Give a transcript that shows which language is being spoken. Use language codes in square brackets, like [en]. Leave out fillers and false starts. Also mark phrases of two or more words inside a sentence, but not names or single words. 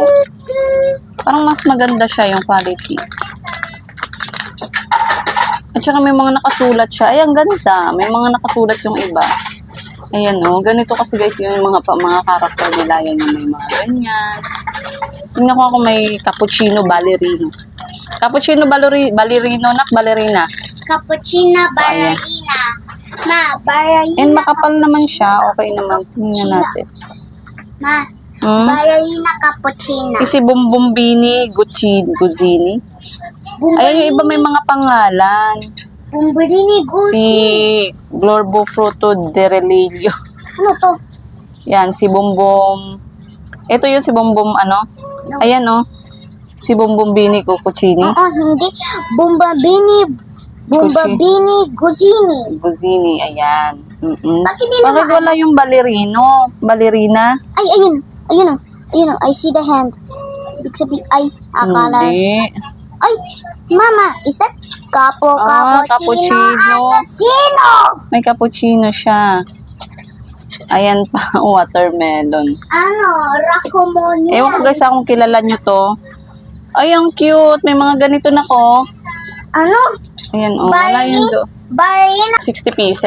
[tl] Parang mas maganda siya yung quality. At saka may mga nakasulat siya. Ay, ang ganda. May mga nakasulat yung iba. Ayan, oh. Ganito kasi, guys, yung mga karakter nila. Yan yung may mga ganyan. Tingnan ko ako may cappuccino ballerino. Cappuccino ballerino, ballerina. Cappuccino ballerina. Ma, ballerina. And makapal naman siya. Okay naman. Tingnan natin. Ma, Ballerina cappuccino. Si Bombombini Guzzini. Ayan yung iba may mga pangalan. Bombolini Si Gucci. Glorbo Fruto de Relio. Ano to? Yan, si Bombom. Ito yung si Bombom ano? Ayan oh. Si Bombombini Cucini. Oo, hindi. Bombabini Guzzini. Guzzini, ayan. Bakit hindi Bakit naman? wala yung ballerina? Ay, ayun. Ayun o. Ayun o. [en] I see the hand. [tl] Ibig sabihin, ay, akala. Hindi. Ay, mama, [en] is that cappuccino cappuccino. assassino? [tl] May cappuccino siya. Ayan pa, watermelon. Ano, Racomonia. Ewan ko guys, kung kilala nyo to. Ay, ang cute. May mga ganito na ko. Ano? Ayan, oh. Wala yun do. Ballerina. 60 pieces.